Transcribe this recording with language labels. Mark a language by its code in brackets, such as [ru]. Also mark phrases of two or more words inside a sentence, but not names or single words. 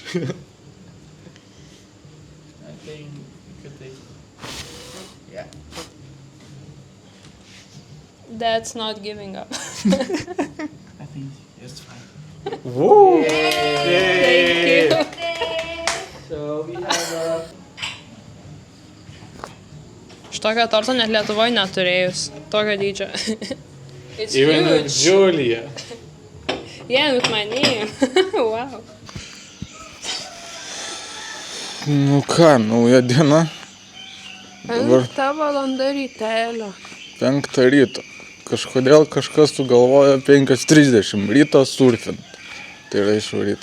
[en] I think you could take. Yeah. That's not giving up. I think it's fine. Woo! Thank you. So we have [lt] Šitokio torto net Lietuvoje neturėjus. Tokio dydžio. [en] It's Even with huge. Julia. Yeah, with my name. Wow. [lt] Nu ką, nauja diena. Dabar 5 valanda rytelio. 5 ryto. Kažkodėl kažkas sugalvojo 5:30 ryto surfint. Tai yra išvaryt.